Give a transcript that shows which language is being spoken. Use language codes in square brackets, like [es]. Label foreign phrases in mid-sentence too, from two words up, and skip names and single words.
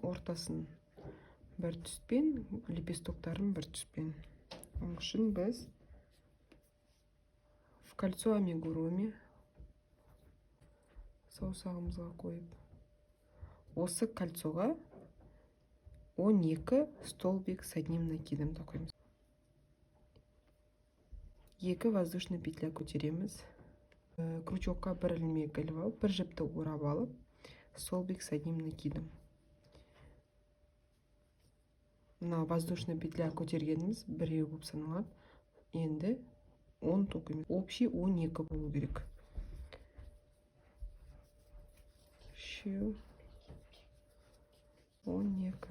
[kk] Ортасын бір түспен, лепестоктарын бір түспен. Ол үшін біз [ru] в кольцо амигуруми [kk] саусағымызға қойып, осы кольцоға 12 [ru] столбик с одним накидом [kk] тоқимыз. 2 [ru] воздушный петля [kk] көтереміз. Крючокқа бір ілмек іліп алып, бір жіпті орап алып, [ru] столбик с одним накидом. [kk] Мына [ru] воздушный петля [kk] көтергеніміз біреу болып саналады. Енді 10 тоқимыз. Общий 12 болу керек. 12.